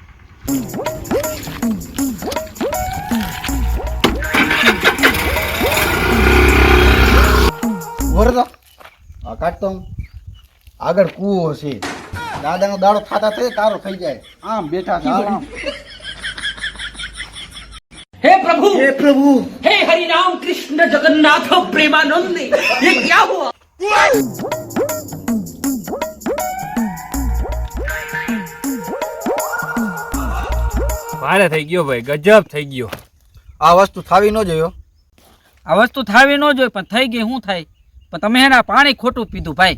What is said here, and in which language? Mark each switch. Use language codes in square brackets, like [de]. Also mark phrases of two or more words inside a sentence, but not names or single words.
[gu] વરદા આ કાઢતો આગળ કૂવો છે, દાદાનો દાડો ખાતા થઈ તારો થઈ જાય. આમ બેઠા આમ [hi] हे प्रभु हे हरि राम कृष्ण जगन्नाथ प्रेमानंद ये क्या हुआ? [gu] ભારે થઈ ગયો ભાઈ, ગજબ થઈ ગયો. આ વસ્તુ થાવી ન જોયો. આ વસ્તુ થાવી ન જોઈએ પણ થઈ ગઈ. શું થાય? પણ તમે એના પાણી ખોટું પીધું ભાઈ.